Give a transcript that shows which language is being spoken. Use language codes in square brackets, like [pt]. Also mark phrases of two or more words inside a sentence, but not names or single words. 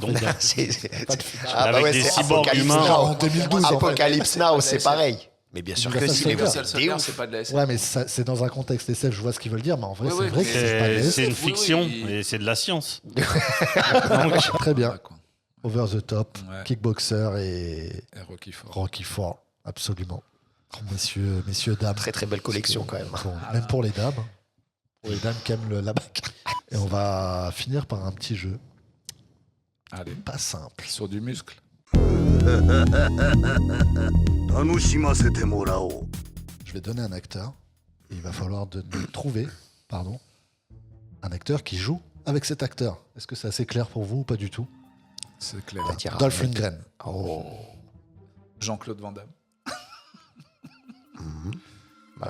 [fr] donc, fait, C'est- pas de futur. Ah bah Avec ouais, des c'est cyborgs Apocalypse humains. Now. En 2012, en fait. Apocalypse Now, c'est pareil. Mais bien sûr que Universal si, les Soldier. gars, Universal c'est Soldier, ouf. c'est pas de la SF. Ouais, mais c'est dans un contexte SF, je vois ce qu'ils veulent dire, mais en vrai, Oui, c'est oui, vrai que mais c'est pas de C'est une SF. fiction oui. et c'est de la science. Très bien. Ouais, quoi. Over the top, Ouais. kickboxer et Et Rocky Ford. Rocky Ford, absolument. Messieurs, dames. Très très belle collection quand même. Même pour les dames. Pour les dames qui aiment la bac. Et on va finir par un petit jeu. Allez, Pas simple. sur du muscle. [ja] 楽しませてもらおう。 [fr] Je vais donner un acteur. Et il va falloir trouver un acteur qui joue avec cet acteur. Est-ce que c'est assez clair pour vous ou pas du tout? C'est clair. On va dire Dolph un mec- Lundgren. Oh. Jean-Claude Van Damme. Bah,